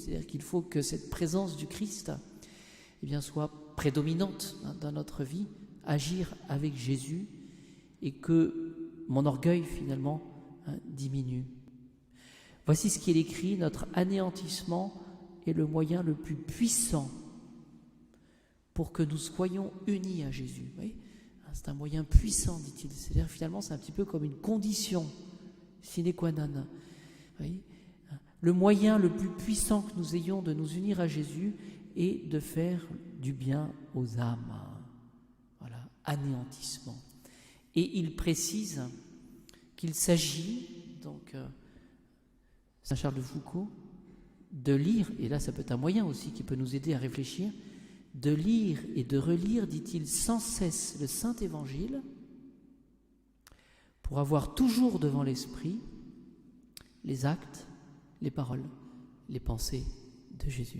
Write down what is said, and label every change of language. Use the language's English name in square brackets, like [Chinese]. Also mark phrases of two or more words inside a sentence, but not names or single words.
[French] C'est-à-dire qu'il faut que cette présence du Christ soit prédominante dans notre vie, agir avec Jésus et que mon orgueil finalement diminue. Voici ce qu'il écrit: notre anéantissement est le moyen le plus puissant pour que nous soyons unis à Jésus. Vous voyez, c'est un moyen puissant, dit-il. C'est-à-dire finalement c'est un petit peu comme une condition [Latin] sine qua non. [French] Vous voyez, le moyen le plus puissant que nous ayons de nous unir à Jésus est de faire du bien aux âmes. Voilà, anéantissement. Et il précise qu'il s'agit, donc, Saint Charles de Foucauld, de lire, et là ça peut être un moyen aussi qui peut nous aider à réfléchir, de lire et de relire, dit-il, sans cesse le Saint-Évangile, pour avoir toujours devant l'esprit les actes, les paroles, les pensées de Jésus.